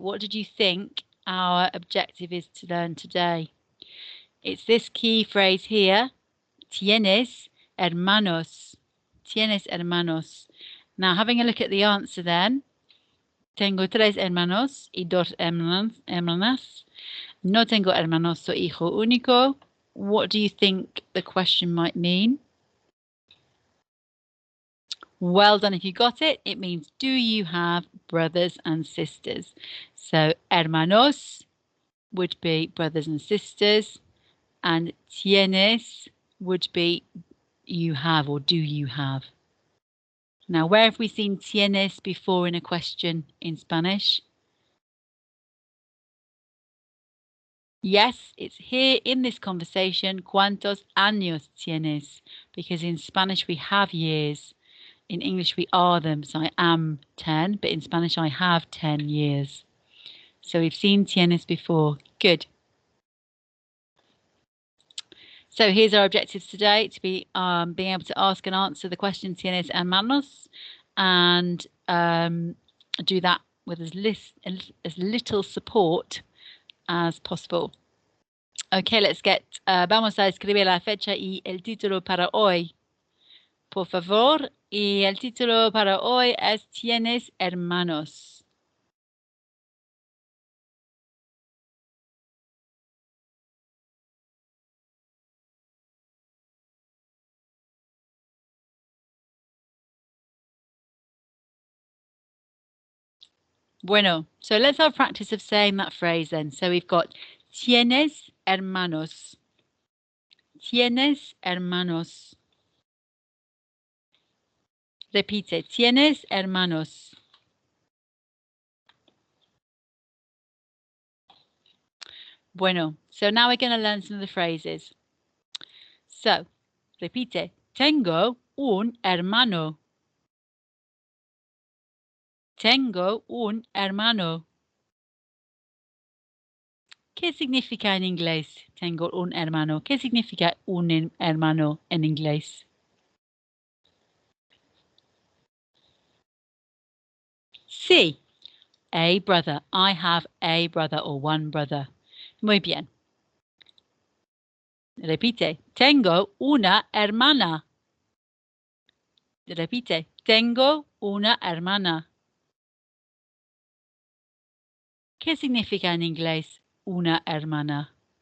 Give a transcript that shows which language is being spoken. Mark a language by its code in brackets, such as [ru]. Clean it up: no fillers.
[en] What did you think our objective is to learn today? It's this key phrase here. [es] Tienes hermanos. Tienes hermanos. [en] Now, having a look at the answer then. [es] Tengo 3 hermanos y 2 hermanas. No tengo hermanos, soy hijo único. [en] What do you think the question might mean? Well done if you got it. It means, do you have brothers and sisters? So, hermanos would be brothers and sisters, and tienes would be you have or do you have. Now, where have we seen tienes before in a question in Spanish? Yes, it's here in this conversation. [es] ¿Cuántos años tienes? [en] Because in Spanish we have years. In English we are them. So I am 10, but in Spanish I have 10 years. So we've seen tienes before. Good. So here's our objectives today, to be being able to ask and answer the question tienes hermanos, and do that with as little support as possible. Okay, let's get, [es] vamos a escribir la fecha y el título para hoy. Por favor, y el título para hoy es ¿Tienes hermanos? [en] Bueno, so let's have practice of saying that phrase then. So we've got [es] tienes hermanos. Tienes hermanos. Repite, tienes hermanos. [en] Bueno, so now we're going to learn some of the phrases. [es] So, repite, tengo un hermano. Tengo un hermano. ¿Qué significa en inglés? Tengo un hermano. ¿Qué significa un hermano en inglés? [en] Sí, a brother. I have a brother or one brother. [es] Muy bien. Repite, tengo una hermana. Repite, tengo una hermana. ¿Qué significa en inglés una hermana?